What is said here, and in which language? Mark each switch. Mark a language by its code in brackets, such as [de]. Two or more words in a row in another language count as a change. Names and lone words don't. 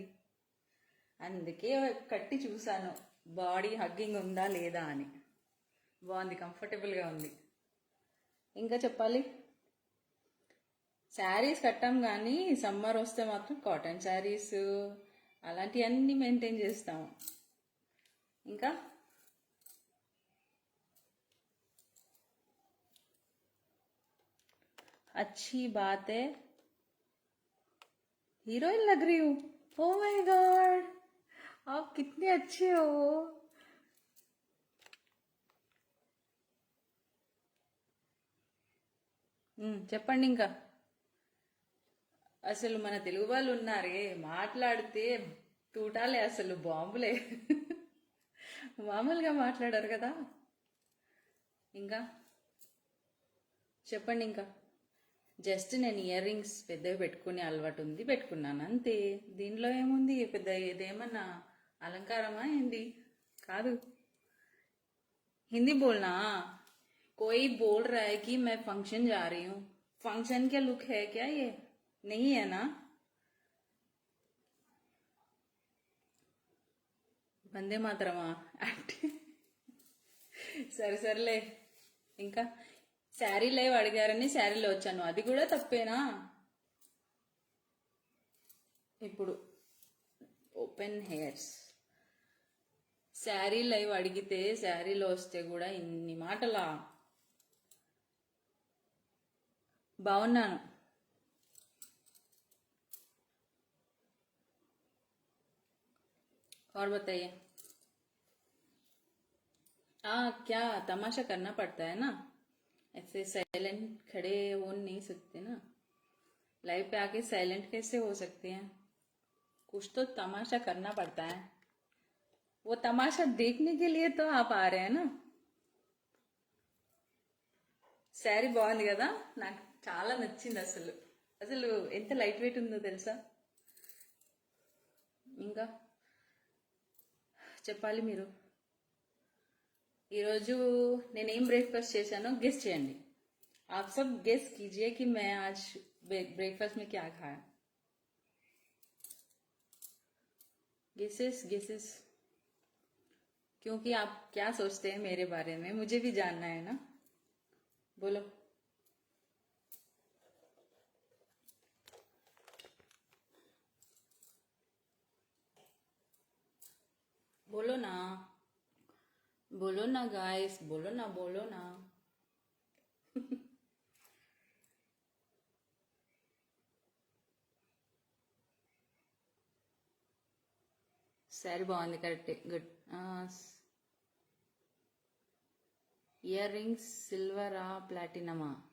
[te] అందుకే కట్టి చూసాను, [en] body hugging [te] ఉందా లేదా అని. బాగుంది, కంఫర్టబుల్గా ఉంది. ఇంకా చెప్పాలి. శారీస్ కట్టాం కానీ సమ్మర్ వస్తే మాత్రం [en] cotton sarees [te] అలాంటివన్నీ మెయింటైన్ చేస్తాము. [hi] ఇంకా अच्छी बात है, हीरोइन लग रही हूँ। [en] oh my god, [hi] आप कितने अच्छे हो। [te] చెప్పండి ఇంకా. అసలు మన తెలుగు వాళ్ళు ఉన్నారే, మాట్లాడితే తూటాలే, అసలు బాంబులే. మామూలుగా మాట్లాడారు కదా. ఇంకా చెప్పండి ఇంకా. జస్ట్ నేను [en] ear rings [te] పెద్దవి పెట్టుకునే అలవాటు ఉంది, పెట్టుకున్నాను అంతే. దీనిలో ఏముంది, పెద్ద ఇదేమన్నా అలంకారమా ఏంది? కాదు. [hi] हिंदी बोलना। कोई बोल रहा है कि मैं फंक्शन जा रही हूँ। फंक्शन क्या लुक है क्या ये? नहीं है ना? [te] వందే మాత్రమా? సరే సరేలే. ఇంకా [en] saree live [te] అడిగారని శారీలో వచ్చాను, అది కూడా తప్పేనా? ఇప్పుడు [en] open hairs saree live [te] అడిగితే శారీలో వస్తే కూడా ఇన్ని మాటలా? బాగున్నాను. [hi] और बताइए। क्या तमाशा करना पड़ता है ना, ऐसे साइलेंट खड़े हो नहीं सकते ना। लाइव पे आके साइलेंट कैसे हो सकते हैं? कुछ तो तमाशा करना पड़ता है। वो तमाशा देखने के लिए तो आप आ रहे हैं ना. [te] శారీ బాగుంది కదా, నాకు చాలా నచ్చింది. అసలు అసలు ఎంత [en] light weight [te] ఉందో తెలుసా. ఇంకా చెప్పాలి మీరు. ఈరోజు నేనేం బ్రేక్ఫాస్ట్ చేశానో గెస్ చేయండి. [hi] आप सब गेस कीजिए कि मैं आज ब्रेकफास्ट में क्या खाया. [en] guesses guesses, [hi] क्योंकि आप क्या सोचते हैं मेरे बारे में मुझे भी जानना है ना. बोलो. बोलो ना, बोलो ना गाइस, बोलो ना, बोलो ना. [te] శారీ బాగుంది, కరెక్టే, గుడ్. [en] ear rings [te] సిల్వరా ప్లాటినమా?